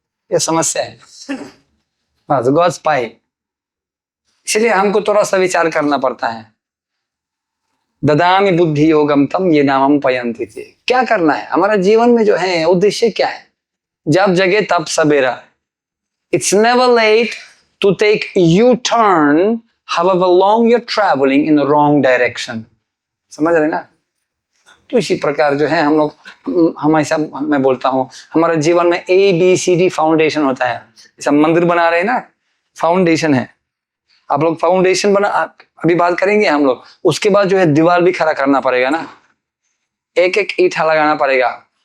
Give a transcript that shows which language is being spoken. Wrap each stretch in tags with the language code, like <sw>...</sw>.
<hi>ये समस्या है बस, गॉड्स पाई। इसलिए हमको थोड़ा सा विचार करना पड़ता है। ददामि बुद्धि योगम तम ये नामम पयंती थी। क्या करना है हमारा जीवन में, जो है उद्देश्य क्या है। जब जगे तब सवेरा।</hi> <en>It's never late to take you turn however long you're traveling in the wrong direction।</en> <hi>समझ रहे ना। तो इसी प्रकार जो है हम लोग, हमेशा मैं बोलता हूँ, हमारे जीवन में ABCD फाउंडेशन होता है। जैसा मंदिर बना रहे हैं ना, फाउंडेशन है। आप लोग फाउंडेशन बना, अभी बात करेंगे हम लोग, उसके बाद जो है दीवार भी खड़ा करना पड़ेगा ना, एक एक ईंटा लगाना पड़ेगा।</hi>